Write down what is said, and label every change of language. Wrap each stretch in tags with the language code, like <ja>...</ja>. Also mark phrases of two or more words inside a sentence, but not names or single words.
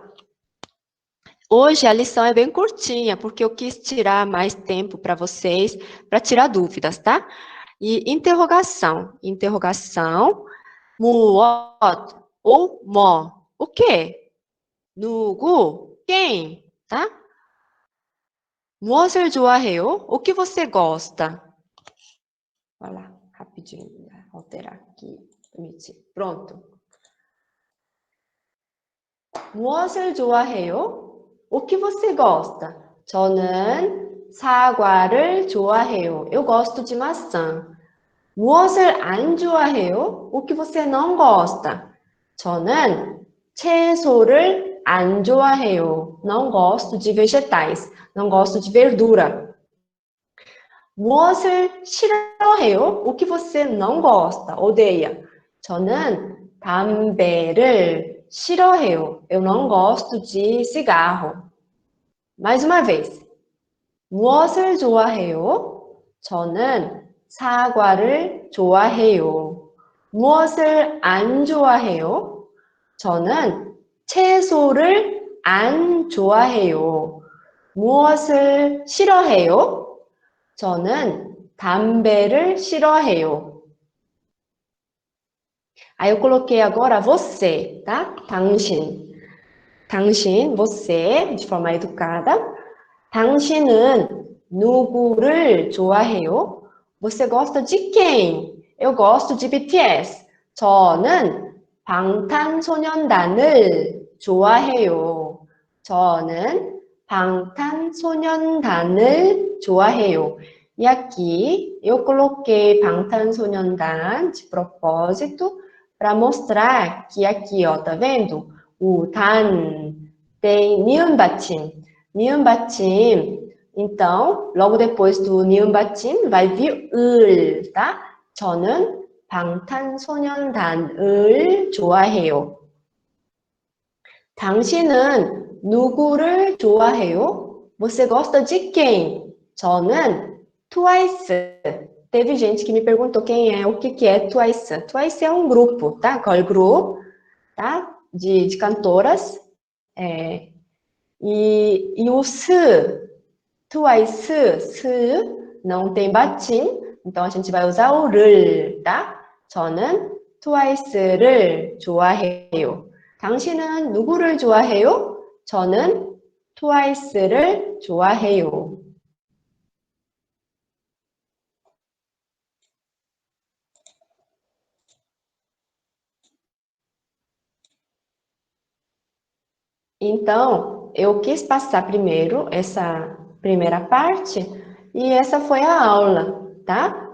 <pt>Hoje a lição é bem curtinha, porque eu quis tirar mais tempo para vocês, para tirar dúvidas, tá? E interrogação. Interrogação, muot ou mo. O quê? 누구? Quem? Tá?</pt> <ko>무엇을 좋아해요?</ko> <pt>O que você gosta? Olha lá, rapidinho. Alterar aqui. Permitir. Pronto.</pt> <ko>무엇을 좋아해요?</ko> <pt>O que você gosta?</pt> <ko>저는 사과를 좋아해요.</ko> <pt>Eu gosto de maçã.</pt> <ko>무엇을 안 좋아해요?</ko> <pt>O que você não gosta?</pt> <ko>저는 채소를 안 좋아해요.</ko> <pt>Não gosto de vegetais. Não gosto de verdura.</pt> <ko>무엇을 싫어해요?</ko> <pt>O que você não gosta, odeia?</pt> <ko>저는 담배를 싫어해요.</ko> <pt>Eu não gosto de cigarro. Mais uma vez.</pt> <ko>무엇을 좋아해요? 저는 사과를 좋아해요. 무엇을 안 좋아해요? 저는 채소를 안 좋아해요. 무엇을 싫어해요? 저는 담배를 싫어해요.</ko> <pt>Aí eu coloquei agora você, tá?</pt> <ko>당신. 당신,</ko> <pt>você, de forma educada.</pt> <ko>당신은 누구를 좋아해요?</ko> <pt>Você gosta de quem? Eu gosto de BTS.</pt> <ko>저는 방탄소년단을 좋아해요. 저는 방탄소년단을 좋아해요.</ko> <pt>E aqui eu coloquei 방탄소년단 de propósito para mostrar que aqui, ó, tá vendo? O dan tem</pt> <ko>니은 받침. 니은 받침.</ko> <pt>Então, logo depois do</pt> <ko>니은 받침</ko> <pt>vai vir 을, tá?</pt> <ko>저는 방탄소년단을 좋아해요. 당신은 누구를 좋아해요?</ko> <pt>Você gosta de quem? 저는 Twice. Teve gente que me perguntou quem é, o que é Twice. Twice é um grupo, tá?</pt> <en>Girl group,</en> <pt>tá? De cantoras. E o se, Twice, se, não tem batim, então a gente vai usar o 를, tá?</pt> <ko>저는 Twice를 좋아해요. 당신은 누구를 좋아해요? 저는 Twice를 좋아해요.</ko> <pt>Então, eu quis passar primeiro essa primeira parte e essa foi a aula, tá?</pt>